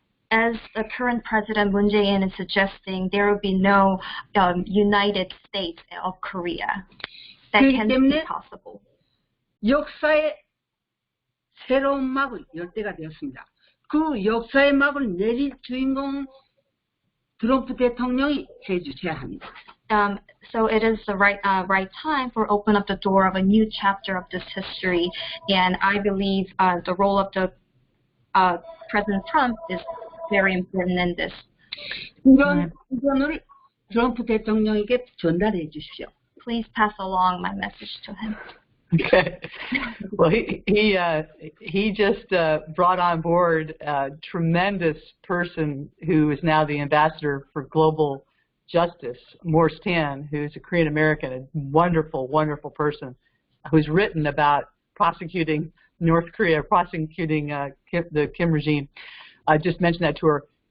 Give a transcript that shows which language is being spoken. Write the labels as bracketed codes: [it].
[en] As the current President Moon Jae-in is suggesting, there will be no United States of Korea. That can't be possible. [ko] 역사의 새로운 막을 열 때가 되었습니다. 그 역사의 막을 내릴 주인공 트럼프 대통령이 해주셔야 합니다. [en] So it is the right time for open up the door of a new chapter of this history, and I believe the role of the President Trump is very important in this. [ko] 이런 의견을 트럼프 대통령에게 전달해 주십시오. [en] Please pass along my message to him. Okay. Well, he just brought on board a tremendous person who is now the ambassador for global justice, Morris Tan, who's a Korean American, a wonderful, wonderful person who's written about prosecuting North Korea, prosecuting the Kim regime. I just mentioned that to her.